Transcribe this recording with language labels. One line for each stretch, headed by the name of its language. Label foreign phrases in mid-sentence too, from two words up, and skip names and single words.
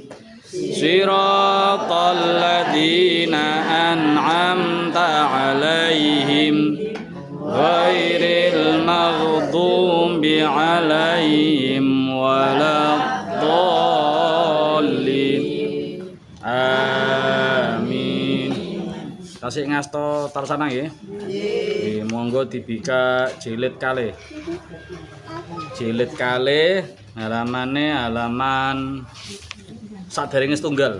Arabic: صراط الذين أنعمت عليهم غير المغضوب عليهم ولا الضالين. Amin.
Javanese: Tasik ngasto tarsana nggih. Nggih, monggo dibika jilid kalih. Jilid kalih halamane halaman sadèrèngé setunggal.